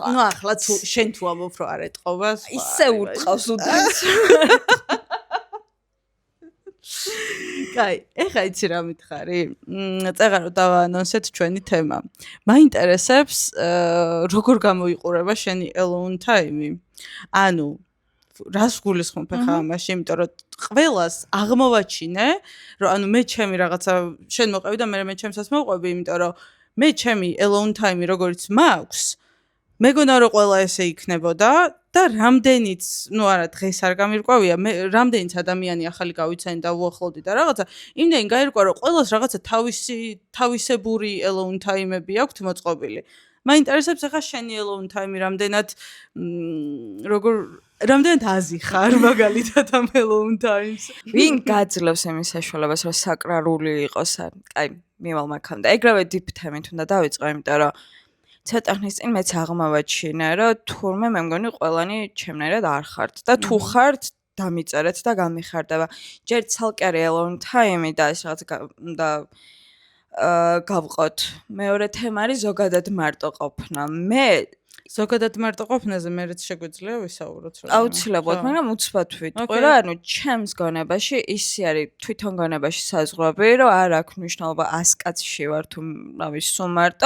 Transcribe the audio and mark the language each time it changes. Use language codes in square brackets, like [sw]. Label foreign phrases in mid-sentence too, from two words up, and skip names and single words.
[ka] ნუ ახლა თუ შენ თუ ამბობ რომ არ ეტყობა, ისე ურტყავს უდრის. კაი, ეხა იცი რა მითხარი? წეღარო დავაანონსეთ ჩვენი თემა. მაინტერესებს როგორ გამოიყურება შენი [en] alone time-ი. [ka] ანუ რას გულისხმობ ახლა ამაში, იმიტომ რომ ყველას აღმოვაჩინე, რომ ანუ მე ჩემი რაღაცა შენ მოყევი და მე ჩემსაც მოყვები, იმიტომ რომ მე ჩემი [en] alone time-ი [ka] როგორც მაქვს, მეგონა რომ ყველა ესე იქნებოდა და რამდენიც, ну არა, დღეს არ გამირკვევია, მე რამდენიც ადამიანი ახალი გავიცანი და უახლოვდი და რაღაცა, იმდენი გაირკვა რომ ყველას რაღაცა თავისებური [en] alone time-ები [ka] აქვს მოწყობილი. მაინტერესებს ახლა შენი [en] alone time-ი [ka] რამდენად რამდენად აზიხარ მაგალითად ამ [en] alone times. [ka] ვინ გაძლევს იმის საშუალებას, რომ საკრალური იყოს? აი, მივალ მაგამდე. ეგრევე deep თემით უნდა დავიწყო, იმიტომ რომ ცოტა ხნის წინ მეც აღმოვაჩინე, რომ თურმე მე მგონი ყველანი ჩემნაირად არ ხართ და თუ ხართ, დამიწერეთ და გამიხარდება. ჯერ ცალკე [en] alone time-ი [ka] და ეს რაღაც და გავყოთ. მეორე თემა არის ზოგადად მარტო ყოფნა. მე ზოგადად მარტო ყოფნაზე მეც შეგვიძლია ვისაუბროთ რა. აუცილებლად, მაგრამ უცბად ვიტყვი რა, ანუ ჩემს გონებაში ისი არის თვითონ გონებაში საზღვრები, რომ არ აქვს მნიშვნელობა 100 კაცში ვარ თუ რავი სულ მარტო.